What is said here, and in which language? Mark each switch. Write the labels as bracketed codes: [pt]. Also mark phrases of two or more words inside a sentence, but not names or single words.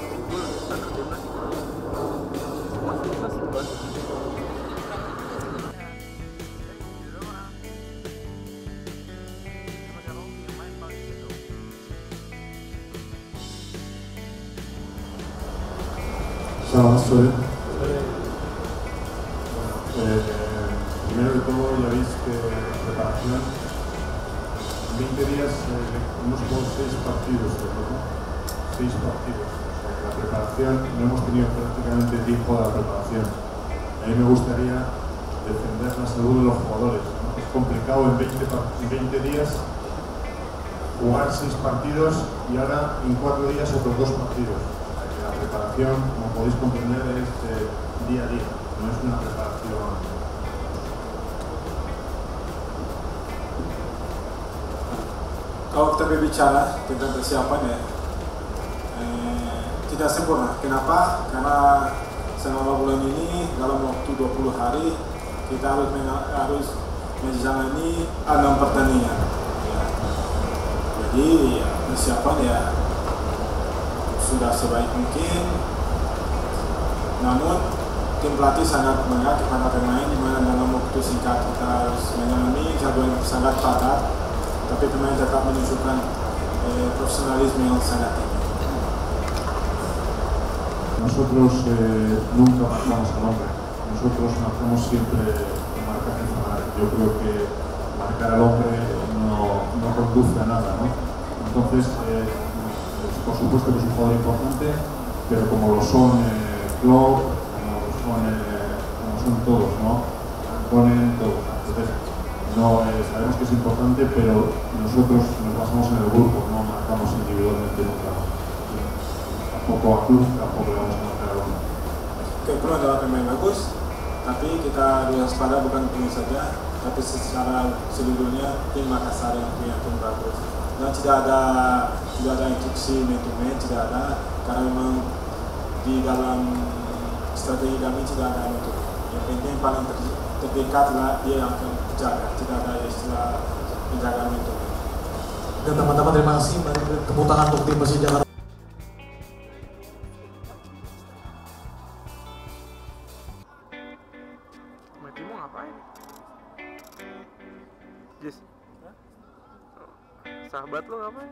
[id] Gue anak timnas. Masih timnas itu kan. Selamat sore. [es] Primero de todo, ya veis que preparación. En 20 días hemos jugado 6 partidos, ¿no? 6 partidos. O sea, que la preparación no hemos tenido prácticamente tiempo de la preparación. A mí me gustaría defender la salud de los jugadores, ¿no? Es complicado en 20 días jugar 6 partidos y ahora en 4 días otros 2 partidos. La preparación, como podéis comprender, es día a día, no es una preparación. [id] Kalau kita berbicara tentang persiapan ya, tidak sempurna. Kenapa? Karena selama bulan ini dalam waktu 20 hari kita harus menjalani 6 pertandingan. Ya. Jadi ya, persiapan ya sudah sebaik mungkin, namun tim pelatih sangat mengingat kepada pemain di mana dalam waktu singkat kita harus menjalani jadwal yang sangat padat, tapi pemain tetap menunjukkan profesionalisme yang sangat tinggi. [es] Nosotros nunca marcamos al hombre, nosotros marcamos siempre el marcaje zonal. Yo creo que marcar al hombre no conduce a nada, ¿no? Entonces, por supuesto que es un jugador importante, pero como lo son Klopp, como son todos, ¿no? Ponen todos. Entonces, no, sabemos que es importante, pero nosotros nos basamos en el grupo, no marcamos individualmente nunca. Tampoco a club, tampoco le vamos a marcar al hombre. [id] Klopp adalah pemain bagus, tapi kita harus waspada bukan pemain saja, tapi secara seluruhnya tim Makassar yang punya tim bagus. Dan tidak ada instruksi [en] man to man, [id] tidak ada, karena memang di dalam strategi kami tidak ada itu. Yang penting paling terdekatlah dia yang akan jaga, tidak ada istilah menjaga [en] man to man. [id] Dan teman-teman terima kasih, mari tepuk tangan untuk tim Persija. Matimu ngapain? Jis? Sahabat lo ngapain?